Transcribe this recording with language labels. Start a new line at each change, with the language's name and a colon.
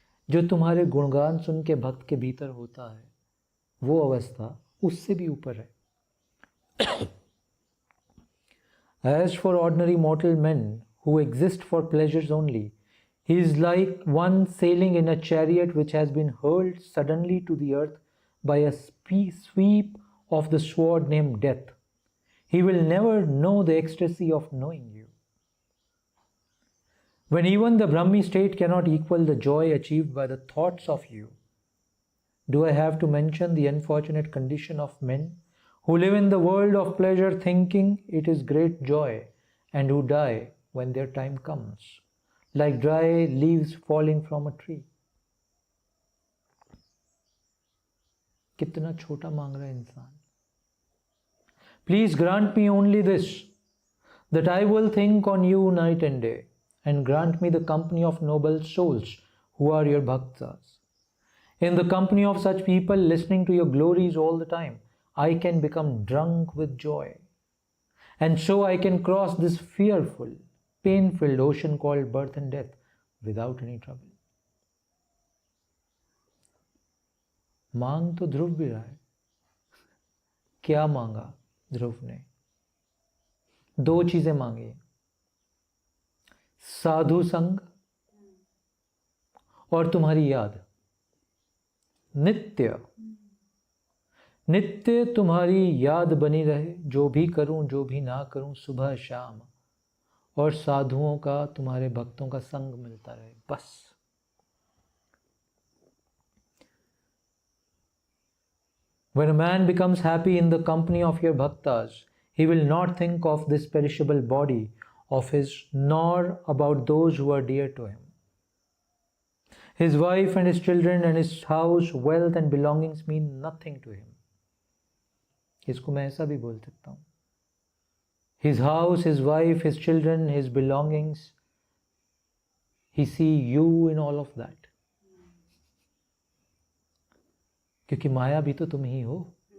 Hindi: जो तुम्हारे गुणगान सुन के भक्त के भीतर होता है, वो अवस्था उससे भी ऊपर है.
English: As for ordinary mortal men who exist for pleasures only, he is like one sailing in a chariot which has been hurled suddenly to the earth by a sweep of the sword named death. He will never know the ecstasy of knowing you. When even the Brahmi state cannot equal the joy achieved by the thoughts of you, do I have to mention the unfortunate condition of men who live in the world of pleasure thinking it is great joy, and who die when their time comes, like dry leaves falling from a tree?
Hindi: कितना छोटा मांग रहा है इंसान.
English: Please grant me only this, that I will think on you night and day, and grant me the company of noble souls who are your bhaktas. In the company of such people listening to your glories all the time, I can become drunk with joy. And so I can cross this fearful, pain-filled ocean called birth and death without any trouble.
Hindi: मांग तो ध्रुव भी रहा है. क्या मांगा ध्रुव ने? 2 चीजें मांगी, साधु संग और तुम्हारी याद. नित्य नित्य तुम्हारी याद बनी रहे, जो भी करूं जो भी ना करूं, सुबह शाम, और साधुओं का, तुम्हारे भक्तों का संग मिलता रहे, बस.
English: When a man becomes happy in the company of your bhaktas, he will not think of this perishable body of his, nor about those who are dear to him. His wife and his children and his house, wealth and belongings mean nothing to him.
Hindi: इसको मैं ऐसा भी बोल सकता हूँ.
English: His house, his wife, his children, his belongings, he see you in all of that.
Hindi: क्योंकि माया भी तो तुम ही हो.